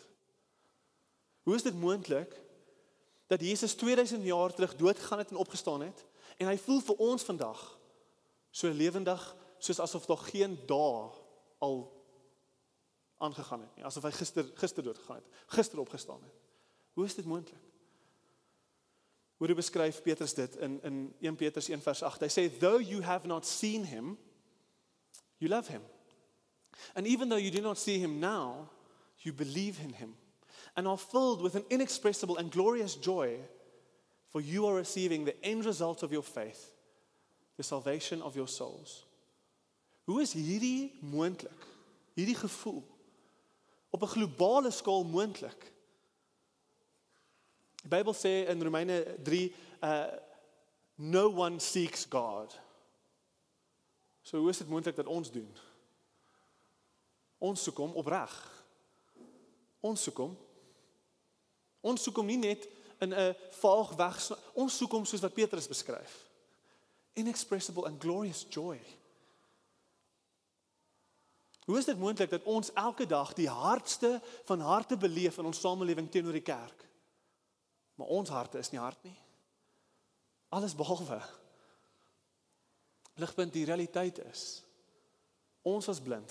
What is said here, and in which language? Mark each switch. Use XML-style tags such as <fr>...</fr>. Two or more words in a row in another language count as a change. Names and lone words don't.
<af>Hoe is dit moontlik dat Jesus 2000 jaar terug doodgegaan het en opgestaan het, en hy voel vir ons vandag so lewendig, soos asof daar geen dae al aangegaan het nie, asof hy gister doodgegaan het, gister opgestaan het. Hoe is dit moontlik? Hoe beskryf Petrus dit in 1 Petrus 1 vers 8? Hy sê,</af> <en>though you have not seen him, you love him. And even though you do not see him now, you believe in him and are filled with an inexpressible and glorious joy, for you are receiving the end result of your faith, the salvation of your souls.</en> <af>Hoe is hierdie moontlik? Hierdie gevoel op 'n globale skaal moontlik? Die Bybel sê in Romeine 3,</af> <en>no one seeks God.</en> <af>So hoe is dit moontlik dat ons doen? Ons soek hom opreg. Ons soek hom. Ons soek hom nie net in 'n vaag weg, ons soek hom soos wat Petrus beskryf.</af> <en>Inexpressible and glorious joy.</en> <af>Hoe is dit moontlik dat ons elke dag die hartste van harte beleef in ons samelewing teenoor die kerk? Maar ons harte is nie hard nie. Alles behalwe. Ligpunt, die realiteit is, ons was blind.</af>